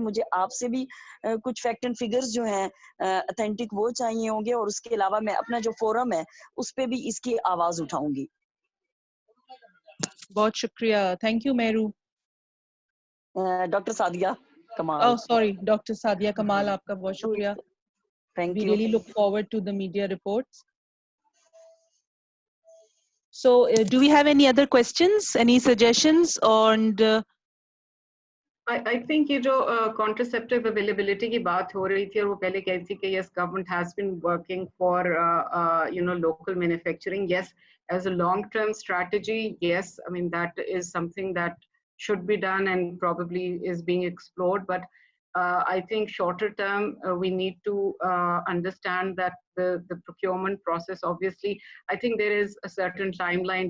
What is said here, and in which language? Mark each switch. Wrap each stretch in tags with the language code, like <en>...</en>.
<ur>مجھے آپ سے بھی کچھ فیکٹ اینڈ فگرز جو ہیں اتھینٹک وہ چاہیے ہوں گے, اور اس کے علاوہ میں اپنا جو فورم ہے اس پہ بھی اس کی آواز اٹھاؤں گی. بہت شکریہ.</ur> <en>thank you</en> <ur>Meru. Doctor Sadia Kamal. Sorry doctor Sadia کمال, آپ کا بہت شکریہ.</ur> <en>Thank We you. really look forward to the media reports. So, do we have any other questions, any suggestions on I think</en> <ur>یہ جو contraceptive availability کی بات ہو رہی تھی اور وہ پہلے کہتی تھی کہ</ur> <en>yes, government has been working for local manufacturing. Yes, as a long-term strategy, yes, I mean that is something that should be done and probably is being explored. But I think shorter term, we need to understand that the procurement process, obviously, I think there is a certain timeline.</en>